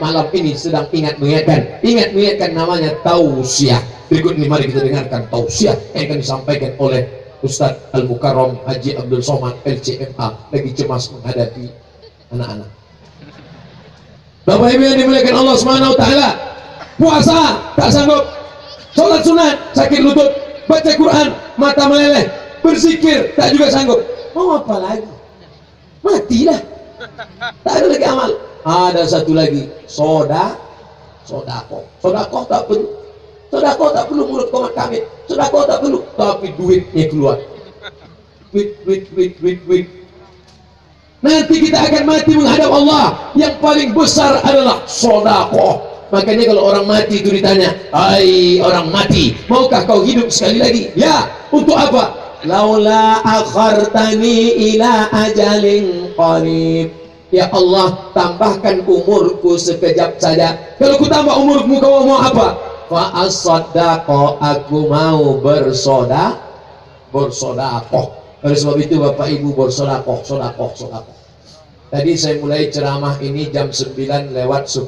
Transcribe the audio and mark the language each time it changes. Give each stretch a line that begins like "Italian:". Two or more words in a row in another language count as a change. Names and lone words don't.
Indonesian: Malam ini sedang ingat mengingatkan. Ingat mengingatkan namanya tausiah. Berikut ini mari kita dengarkan tausiah yang akan disampaikan oleh Ustadz Al-Mukarram Haji Abdul Somad LCMA, lagi cemas menghadapi anak-anak. Bapak Ibu yang dimuliakan Allah
Arabic: سبحانه وتعالى,
Indonesian: puasa tak sanggup, sholat sunat sakit lutut, baca Quran mata meleleh, berzikir tak juga sanggup. Mau apa lagi? Matilah. Tak ada lagi amal. Ada satu lagi, sodako tak perlu. Sodako tak perlu mulut komat kami. Sodako tak perlu, tapi duitnya keluar. Duit. Nanti kita akan mati menghadap Allah. Yang paling besar adalah sodako. Makanya kalau orang mati itu ditanya, hai orang mati, maukah kau hidup sekali lagi? Ya. Untuk apa?
Arabic: لولا أخرتني إلى أجل قريب.
Indonesian: Ya Allah, tambahkan umurku sekejap saja. Kalau ku tambah umurmu, kau mau apa?
Arabic: فالصدقة,
Indonesian: aku mau bersodakoh. Oleh sebab itu Bapak Ibu bersodakoh. Tadi saya mulai ceramah ini jam 9 lewat 10.